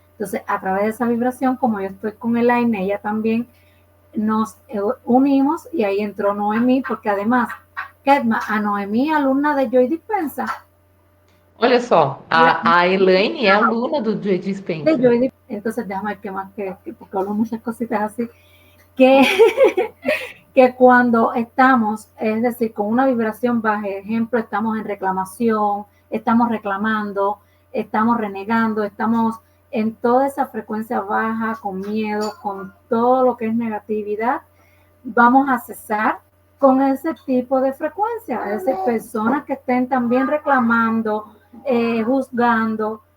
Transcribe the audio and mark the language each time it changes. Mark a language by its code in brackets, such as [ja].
[es] Entonces, a través de esa vibración, como yo estoy con Elaine, ella también nos unimos y ahí entró Noemí, porque además, Kedma, a Noemí, alumna de Joy Dispensa. [pt] Olha só, a Elaine é aluna do Joy Dispensa. [es] Entonces, déjame ver qué más, porque hablo muchas cositas así, que, que cuando estamos, es decir, con una vibración baja, ejemplo, estamos en reclamación, estamos reclamando, estamos renegando, estamos en toda esa frecuencia baja, con miedo, con todo lo que es negatividad, vamos a cesar con ese tipo de frecuencia, es decir, personas que estén también reclamando, juzgando.